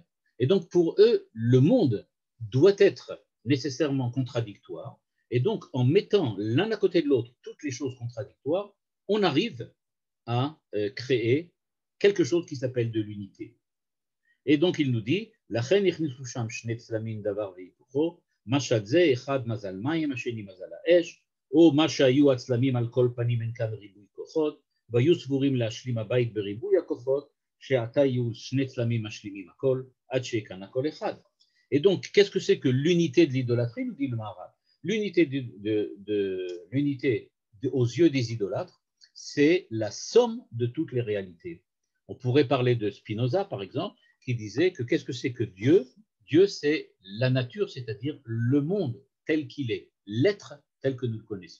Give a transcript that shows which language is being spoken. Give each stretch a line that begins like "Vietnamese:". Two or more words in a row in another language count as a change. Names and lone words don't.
French: Et donc pour eux, le monde doit être nécessairement contradictoire. Et donc en mettant l'un à côté de l'autre toutes les choses contradictoires, on arrive à créer quelque chose qui s'appelle de l'unité. Et donc il nous dit,
Hebrew: לכן הכניסו שם שני צלמים דבר והיפוכו, משל זה אחד מזל מים, השני מזל האש, או מה שהיו הצלמים על כל פנים אין כאן ריבוי כוחות, והיו סבורים להשלים הבית בריבוי הכוחות, שעתה יהיו שני צלמים משלימים הכל, עד שיקן הכל אחד.
French: Et donc, qu'est-ce que c'est que l'unité de l'idolâtrie, nous dit le Maharal? L'unité aux yeux des idolâtres, c'est la somme de toutes les réalités. On pourrait parler de Spinoza, par exemple, qui disait que qu'est-ce que c'est que Dieu? Dieu, c'est la nature, c'est-à-dire le monde tel qu'il est, l'être tel que nous le connaissons.